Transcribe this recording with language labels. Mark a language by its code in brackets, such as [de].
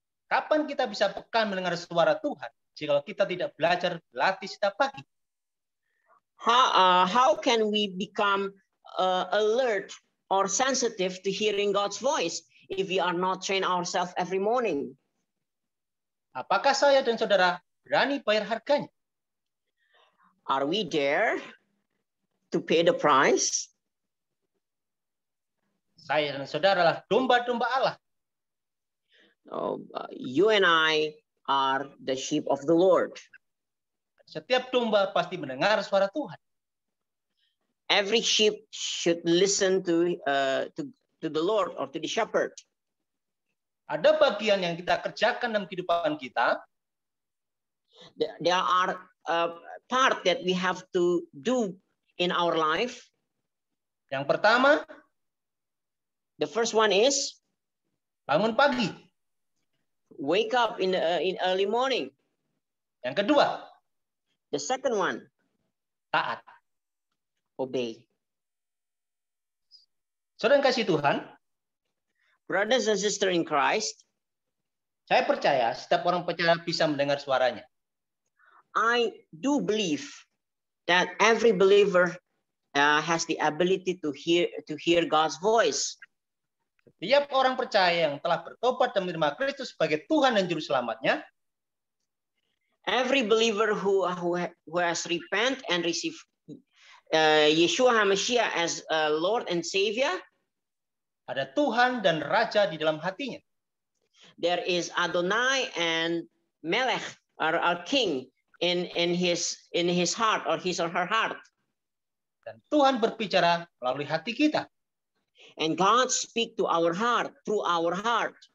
[id] Kapan kita bisa peka mendengar suara Tuhan jika kita tidak belajar berlatih setiap pagi? [en] How can we become alert or sensitive to hearing God's voice if we are not train ourselves every morning? [id] Apakah saya dan saudara berani bayar harganya? [en] Are we there to pay the price? [id] Saya dan saudara adalah domba-domba Allah. [en] You and I are the sheep of the Lord. [id] Setiap domba pasti mendengar suara Tuhan. [en] Every sheep should listen to the Lord or to the shepherd. [id] Ada bagian yang kita kerjakan dalam kehidupan kita. [en] There are part that we have to do in our life. [id] Yang pertama, [en] the first one is [id] bangun pagi. [en] Wake up in early morning. [id] Yang kedua, [en] the second one, [id] taat. [en] Obey. [id] Saudara yang kasih Tuhan, [en] brothers and sisters in Christ, [id] saya percaya setiap orang percaya bisa mendengar suaranya. [en] I do believe that every believer has the ability to hear God's voice. [id] Setiap orang percaya yang telah bertobat dan menerima Kristus sebagai Tuhan dan Juru Selamatnya, [en] every believer who has repent and receive Yeshua HaMashiach as Lord and Savior. [id] Ada Tuhan dan Raja di dalam hatinya. [en] There is Adonai and Melech, our King, in his heart or his or her heart. [id] Dan Tuhan berbicara melalui hati kita. [en] And God speak to our heart through our heart.